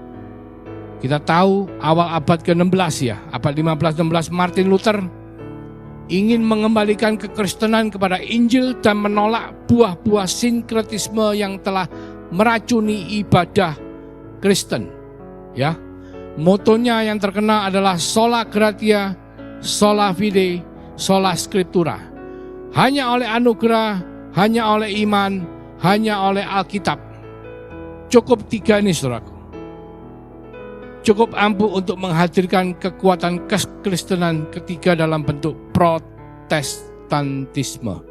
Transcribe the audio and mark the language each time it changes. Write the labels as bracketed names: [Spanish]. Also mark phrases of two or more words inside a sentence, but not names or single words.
[Indonesian] Kita tahu awal abad ke-16 ya, abad 15-16, Martin Luther ingin mengembalikan kekristenan kepada Injil dan menolak buah-buah sinkretisme yang telah meracuni ibadah Kristen. Ya, motonya yang terkenal adalah [Latin] sola gratia, sola fide, sola scriptura. [Indonesian] Hanya oleh anugerah, hanya oleh iman, hanya oleh Alkitab. Cukup tiga ini, saudaraku. Cukup ampuh untuk menghadirkan kekuatan kekristenan ketiga dalam bentuk protestantisme.